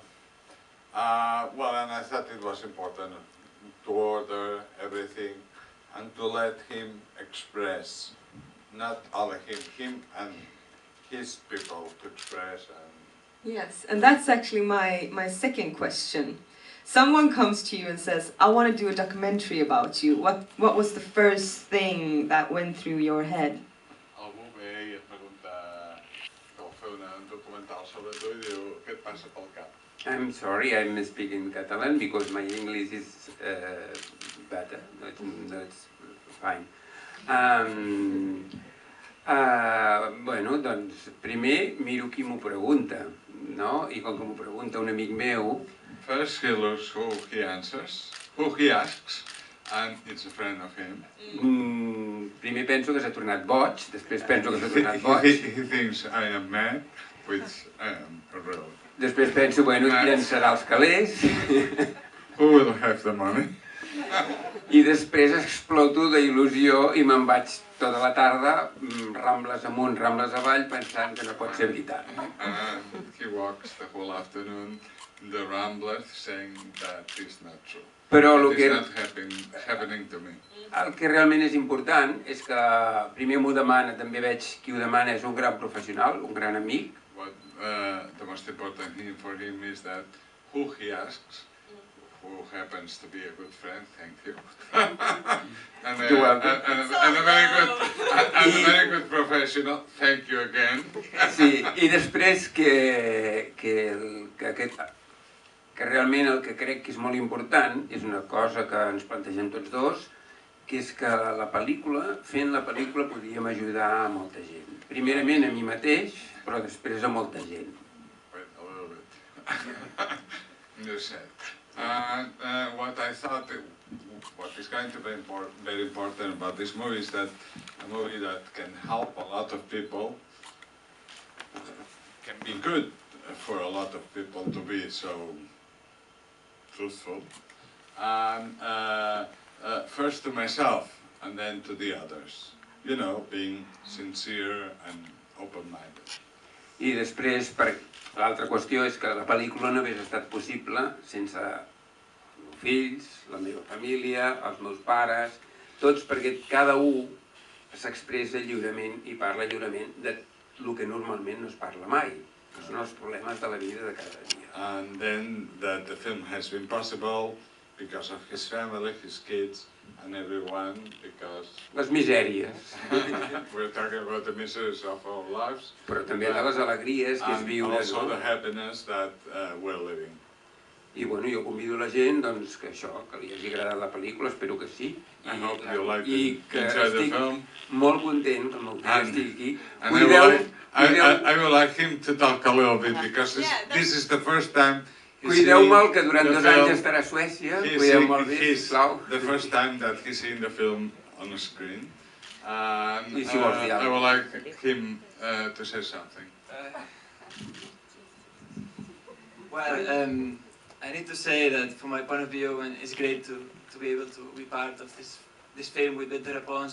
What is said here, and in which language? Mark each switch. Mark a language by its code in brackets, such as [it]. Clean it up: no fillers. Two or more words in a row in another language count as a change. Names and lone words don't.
[en] Well, and I thought it was important to order everything and to let him express, not only him and his people to express. Yes, and that's actually my second question. Someone comes to you and says, I want to do a documentary about you. What was the first thing that went through your head? [ca] Algú ve i et pregunta que vol fer un documental sobre tu i diu, què et passa pel cap? [en] I'm sorry, I'm speaking Catalan because my English is better. No, it's fine. [ca] Bueno, doncs primer miro qui m'ho pregunta, no? I com que m'ho pregunta un amic meu... [en] First he looks who he answers, who he asks, and it's a friend of him. [ca] Primer penso que s'ha tornat boig, després penso que s'ha tornat boig. [en] He thinks I am mad, which I am really. [ca] Després penso, bueno, qui llançarà els calés? [en] Who will have the money? [ca] I després exploto d'il·lusió i me'n vaig tota la tarda, rambles amunt, rambles avall, pensant que no pot ser veritat. [en] He walks the whole afternoon in the ramblers saying that is not true. [ca] Però el que... [en] It's not happening to me. [ca] El que realment és important és que primer m'ho demana, també veig qui ho demana, és un gran professional, un gran amic. [en] What the most important thing for him is that who he asks, who happens to be a good friend, thank you. and a very good professional, thank you again. [ca] Sí, i després que realment el que crec que és molt important, és una cosa que ens plantegem tots dos, que és que la pel·lícula, fent la pel·lícula, podíem ajudar a molta gent. Primerament a mi mateix, però després a molta gent. [en] Wait a little bit. You said. What I thought, what is going to be very important about this movie is that a movie that can help a lot of people, can be good for a lot of people to be so truthful. And first to myself and then to the others. You know, being sincere and open-minded. [ca] I després, l'altra qüestió és que la pel·lícula no hagués estat possible sense els meus fills, la meva família, els meus pares, tots, perquè cada un s'expressa lliurement i parla lliurement del que normalment no es parla mai, que són els problemes de la vida de cada dia. [en] And then that the film has been possible because of his family, his kids, and everyone, because [ca] Les misèries. [en] we're talking about the miseries of our lives, [ca] Però també de les alegries que és [en] and [ca] viure. [en] also [ca] No? [en] the happiness that we're living. [ca] I bueno, jo convido la gent doncs, que això, que li hagi agradat la pel·lícula, espero que sí. [en] I hope you like [ca] I que [en] enjoy the [ca] estic [en] film. [ca] molt content que el meu fill estigui aquí. [en] And I would like him to talk a little bit because this is the first time. [ca] Cuideu-me'l, que durant 2 anys estarà a Suècia. Cuideu-me'l bé, sisplau. [en] The first time that he's seen the film on the screen. And I would like him to say something. Well, I need to say that from my point of view, and it's great to be able to be part of this film with Ventura Pons.